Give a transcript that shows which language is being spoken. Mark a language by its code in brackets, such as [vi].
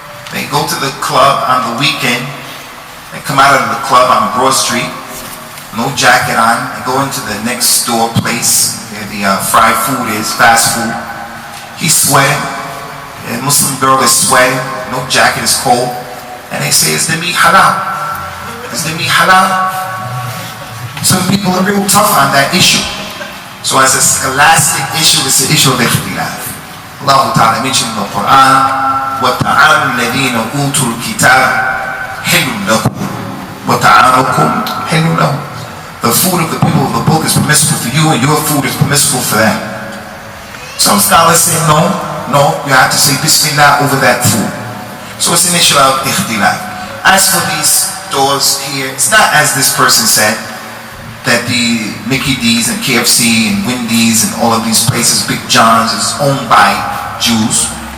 [en] They go to the club on the weekend. They come out of the club on Broad Street, no jacket on. They go into the next door place where the fried food is, fast food. He's sweating. A Muslim girl is sweating. No jacket, is cold. And they say, "Is the meat halal? Is the meat halal?" Some people are real tough on that issue. So as a scholastic issue, it's an issue of ikhtilaf. Allah Ta'ala mentioned in the Quran, [ar] وَتَعَامُ الَّذِينَ أُوتُوا الْكِتَابَ حِلٌّ لَكُمْ وَتَعَامُكُمْ حِلٌّ لَهُمْ. [en] The food of the people of the book is permissible for you, and your food is permissible for them. Some scholars say no, you have to say Bismillah over that food. So it's an issue of ikhtilaf. As for these stores here, it's not as this person said, that the Mickey D's and KFC and Wendy's and all of these places, Big John's, is owned by Jews.